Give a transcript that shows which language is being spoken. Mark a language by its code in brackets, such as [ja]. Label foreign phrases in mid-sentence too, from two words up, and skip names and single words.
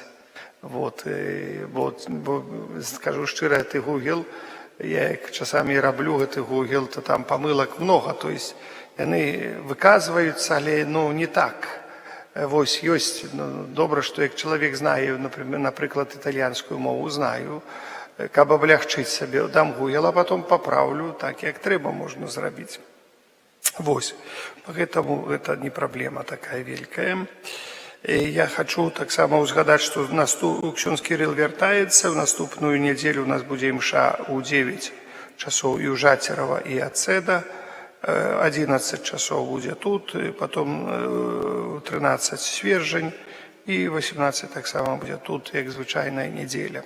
[be] Бо, скажу шчыра, ты Google, я як часамі раблю гэты Google, то там памылак многа, [ru] то есть [be] яны выказваюцца, але не так. Вось ёсць, добра, што як чалавек знае, напрыклад, італьянскую мову знаю, каб аблягчыць сабе, дам Google, [ru] а потом [be] паправлю, так як трэба можна зрабіць. Вось, [ru] поэтому это не [be] праблема такая вялікая. Я хочу таксама ўзгадаць, што ксёндз Кірыл вяртаецца, в наступную нядзелю у нас будзе імша ў 9 часоў і ў Жацерава, і Ацэда, 11 часоў будзе тут, потом 13 свержань, і 18 таксама будзе тут, як звычайная нядзеля.